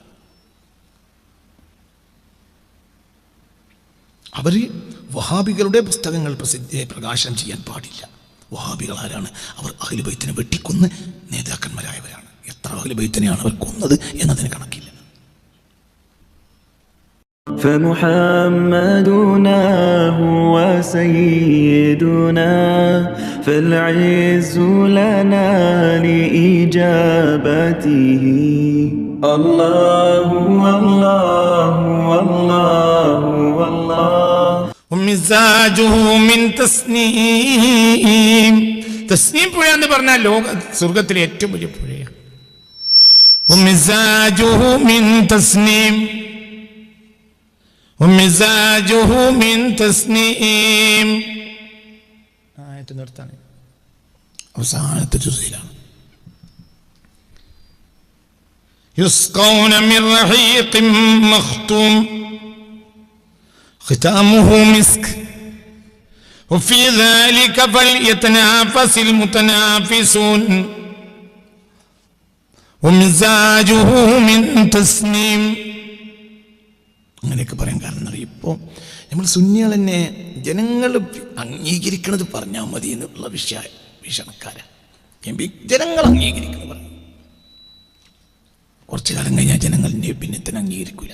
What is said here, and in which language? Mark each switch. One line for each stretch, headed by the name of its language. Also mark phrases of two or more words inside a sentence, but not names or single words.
Malayalam: അവർ വഹാബികളുടെ പുസ്തകങ്ങൾ പ്രകാശനം ചെയ്യാൻ പാടില്ല. വഹാബികൾ ആരാണ്? അവർ അഹ്ലു ബൈത്തിനെ വെട്ടിക്കൊന്ന് നേതാക്കന്മാരായവരാണ്. എത്ര അഹ്ലു ബൈത്തിനെയാണ് അവർ കൊന്നത് എന്നതിന് കണക്കില്ല.
Arabic: فمحمدنا هو سيدنا فالعز لنا لإجابته الله والله والله والله ومزاجه من تسنيم.
Malayalam: തസ്നീം പുഴ എന്ന് പറഞ്ഞാൽ സ്വർഗത്തിലെ ഏറ്റവും വലിയ പുഴയാണ്.
Arabic: ومزاجه من تسنيم ومزاجه من تسنيم.
Malayalam: ആയത്ത് നിർത്താൻ അവസാനത്തെ ജുസയിലാണ്.
Arabic: يسقون من رحيق مختوم ختامه مسك وفي ذلك فليتنافس المتنافسون ومزاجه من تسنيم.
Malayalam: അങ്ങനെയൊക്കെ പറയാൻ കാരണം എന്നറിയാം. ഇപ്പോൾ നമ്മൾ സുന്നികൾ തന്നെ ജനങ്ങൾ അംഗീകരിക്കണത് പറഞ്ഞാൽ മതി എന്നുള്ള വീക്ഷണക്കാരാണ്. ജനങ്ങൾ അംഗീകരിക്കുന്നത് പറഞ്ഞു കുറച്ചു കാലം കഴിഞ്ഞാൽ ജനങ്ങൾ നബിനെ തന്നെ അംഗീകരിക്കില്ല.